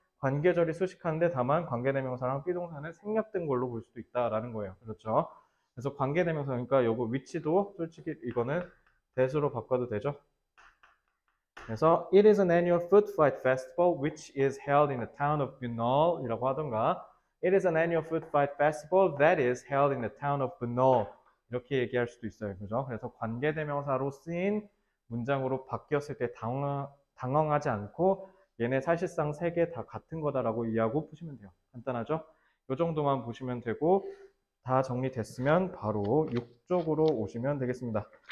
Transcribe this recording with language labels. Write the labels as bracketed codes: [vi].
[ko] 관계절이 수식하는데 다만 관계대명사랑 비동사는 생략된 걸로 볼 수도 있다라는 거예요. 그렇죠? 그래서 관계대명사, 그러니까 요거 위치도 솔직히 이거는 대수로 바꿔도 되죠. [en] 그래서 it is an annual food fight festival which is held in the town of Bunol [ko] 이라고 하던가 [en] it is an annual food fight festival that is held in the town of Bunol [ko] 이렇게 얘기할 수도 있어요. 그죠? 그래서 관계대명사로 쓰인 문장으로 바뀌었을 때 당황하지 않고 얘네 사실상 세 개 다 같은 거다라고 이해하고 푸시면 돼요. 간단하죠? 이 정도만 보시면 되고 다 정리됐으면 바로 6쪽으로 오시면 되겠습니다.